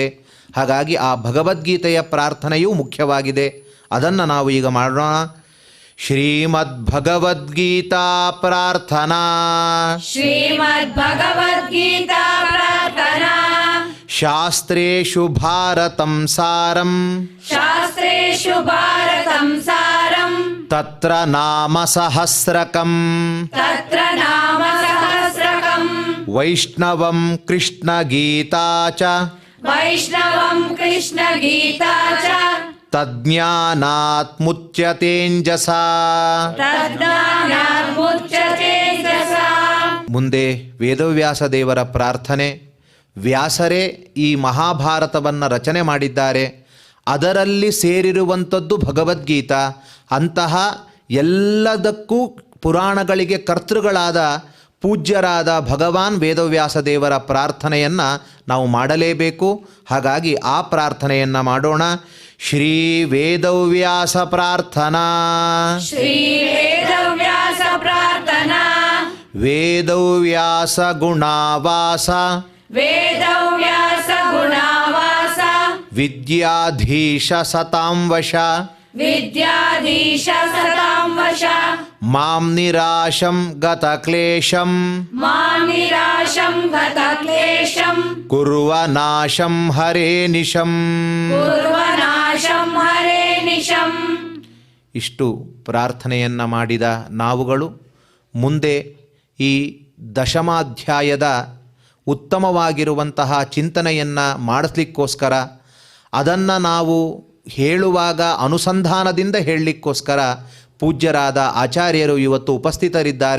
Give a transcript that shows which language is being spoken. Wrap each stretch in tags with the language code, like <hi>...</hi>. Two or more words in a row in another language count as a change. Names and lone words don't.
<kn>ಹಾಗಾಗಿ ಆ ಭಗವದ್ಗೀತೆಯ ಪ್ರಾರ್ಥನೆಯೂ ಮುಖ್ಯವಾಗಿದೆ. ಅದನ್ನು ನಾವು ಈಗ ಮಾಡೋಣ. ಶ್ರೀಮದ್ ಭಗವದ್ಗೀತಾ ಪ್ರಾರ್ಥನಾ. ಶ್ರೀಮದ್ ಭಗವದ್ಗೀತಾ ಪ್ರಾರ್ಥನಾ.</kn> <sa>ಶಾಸ್ತ್ರೇಷು ಭಾರತಂ ಸಾರಂ ಶಾಸ್ತ್ರೇಷು ಭಾರತಂ ಸಾರಂ ತತ್ರ ನಾಮ ಸಹಸ್ರಕಂ ತತ್ರ ನಾಮ ಸಹಸ್ರಕಂ ವೈಷ್ಣವಂ ಕೃಷ್ಣ ಗೀತಾ ಚ ವೈಷ್ಣವಂ ಕೃಷ್ಣ ಗೀತಾ ಚ ತಜ್ಞಾನಾತ್ ಮುಚ್ಯತೇಂಜಸಾ. ತಜ್ಞಾನಾತ್ ಮುಚ್ಯತೆ ಜಸಾ.</sa> <kn>ಮುಂದೆ ವೇದವ್ಯಾಸ ದೇವರ ಪ್ರಾರ್ಥನೆ. ವ್ಯಾಸರೇ ಈ ಮಹಾಭಾರತವನ್ನು ರಚನೆ ಮಾಡಿದ್ದಾರೆ. ಅದರಲ್ಲಿ ಸೇರಿರುವಂಥದ್ದು ಭಗವದ್ಗೀತಾ. ಅಂತಹ ಎಲ್ಲದಕ್ಕೂ ಪುರಾಣಗಳಿಗೆ ಕರ್ತೃಗಳಾದ ಪೂಜ್ಯರಾದ ಭಗವಾನ್ ವೇದವ್ಯಾಸ ದೇವರ ಪ್ರಾರ್ಥನೆಯನ್ನು ನಾವು ಮಾಡಲೇಬೇಕು. ಹಾಗಾಗಿ ಆ ಪ್ರಾರ್ಥನೆಯನ್ನು ಮಾಡೋಣ. ಶ್ರೀ ವೇದವ್ಯಾಸ ಪ್ರಾರ್ಥನಾ. ಶ್ರೀ ವೇದವ್ಯಾಸ ಪ್ರಾರ್ಥನಾ.</kn> <sa>ವೇದವ್ಯಾಸ ಗುಣಾವಾಸ ವೇದವ್ಯಾಸ ಗುಣಾವಾಸ ವಿದ್ಯಾಧೀಶ ಸತಾಂ ವಶ ವಿದ್ಯಾಧೀಶ ಸತಾಂ ವಶ ಮಾಂ ನಿರಾಶಂ ಗತ ಕ್ಲೇಶಂ ಮಾಂ ನಿರಾಶಂ ಗತ ಕ್ಲೇಶಂ ಕುರ್ವ ನಾಶಂ ಹರೇ ನಿಶಂ. ಕುರ್ವನಾಶಂ ಹರೇ ನಿಶಂ.</sa> <kn>ಇಷ್ಟು ಪ್ರಾರ್ಥನೆಯನ್ನು ಮಾಡಿದ ನಾವುಗಳು ಮುಂದೆ ಈ ದಶಮಾಧ್ಯಾಯದ ಉತ್ತಮವಾಗಿರುವಂತಹ ಚಿಂತನೆಯನ್ನು ಮಾಡಿಸ್ಲಿಕ್ಕೋಸ್ಕರ, ಅದನ್ನು ನಾವು ಹೇಳುವಾಗ ಅನುಸಂಧಾನದಿಂದ ಹೇಳಲಿಕ್ಕೋಸ್ಕರ ಪೂಜ್ಯರಾದ ಆಚಾರ್ಯರು ಇವತ್ತು ಉಪಸ್ಥಿತರಿದ್ದಾರೆ.</kn>